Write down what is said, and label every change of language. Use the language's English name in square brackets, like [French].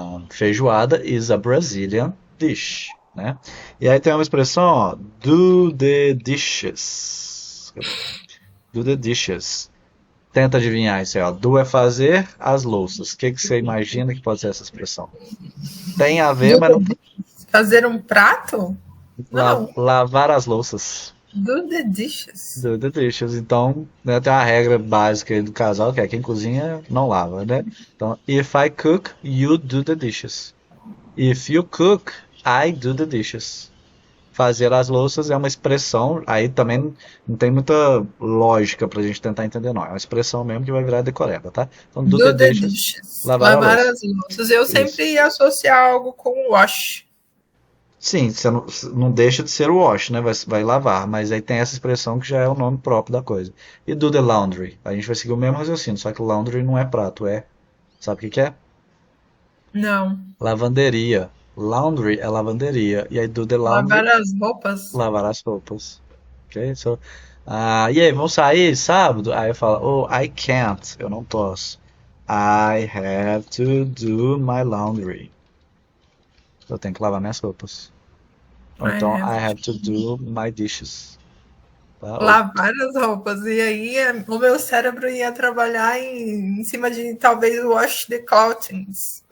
[English] Feijoada is a Brazilian dish, né? [Portuguese] E aí tem uma expressão, ó, [English] do the dishes. Do the dishes. [Portuguese] Tenta adivinhar isso aí, ó. Do é fazer as louças. O que que você imagina que pode ser essa expressão? Tem a ver, mas não. Fazer um prato? Não. Lavar as louças. [English] Do the dishes. Do the dishes. [Portuguese] Então, né, tem uma regra básica aí do casal, que é quem cozinha não lava, né? [English] Então, if I cook, you do the dishes. If you cook, I do the dishes. [Portuguese] Fazer as louças é uma expressão, aí também não tem muita lógica pra gente tentar entender, não. É uma expressão mesmo que vai virar decoreba, tá? Então, [English] do the dishes, [Portuguese] lavar a Lavar louça. as louças. Eu Isso. sempre ia associar algo com wash. Sim, você não deixa de ser o wash, né? Vai lavar, mas aí tem essa expressão que já é o nome próprio da coisa. E [English] do the laundry? [Portuguese] A gente vai seguir o mesmo raciocínio, só que laundry não é prato, é. Sabe o que que é? Não. Lavanderia. Laundry é lavanderia. E aí [English] do the laundry, [Portuguese] Lavar as roupas. lavar as roupas. Ok? So, e aí, vamos sair sábado? Aí eu falo, oh, [English] I can't. [Portuguese] Eu não posso. [English] I have to do my laundry. [Portuguese] Eu tenho que lavar minhas roupas. Ou então, [English] I have to do my dishes. [Portuguese] Tá? Lavar as roupas. E aí o meu cérebro ia trabalhar em cima de talvez [English] wash the clothings.